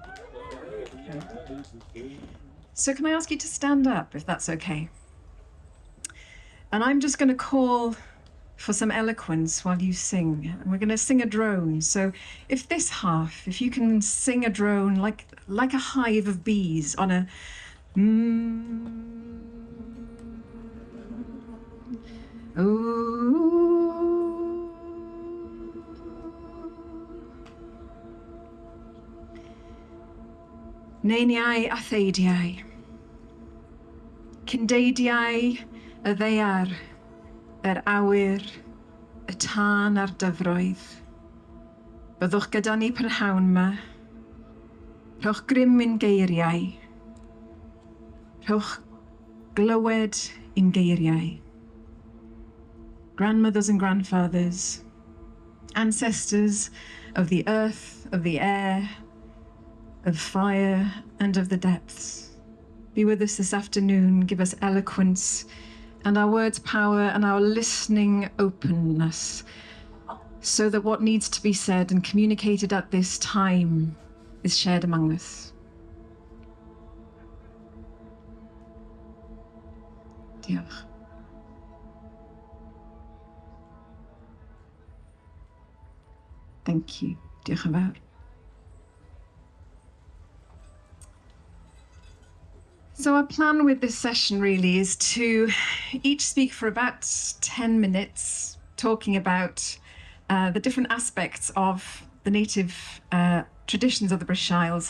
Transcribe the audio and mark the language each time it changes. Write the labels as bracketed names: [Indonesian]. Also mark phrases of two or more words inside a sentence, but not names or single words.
[English] So can I ask you to stand up, if that's okay? And I'm just going to call for some eloquence while you sing. And we're going to sing a drone. So if this half, if you can sing a drone like a hive of bees on a [Welsh] Neiniau a theidiau, Cyndeidiau y ddeiar, awyr, y tân a'r dyfroedd. Byddwch gyda ni prynhawn yma, rhowch grym i'n geiriau, rhowch glywed i'n geiriau. [English] Grandmothers and grandfathers, ancestors of the earth, of the air, of fire and of the depths. Be with us this afternoon, give us eloquence and our words power and our listening openness so that what needs to be said and communicated at this time is shared among us. [Welsh] Diolch. [English] Thank you. [Welsh] Diolch yn fawr. [English] So our plan with this session really is to each speak for about 10 minutes, talking about the different aspects of the native traditions of the British Isles.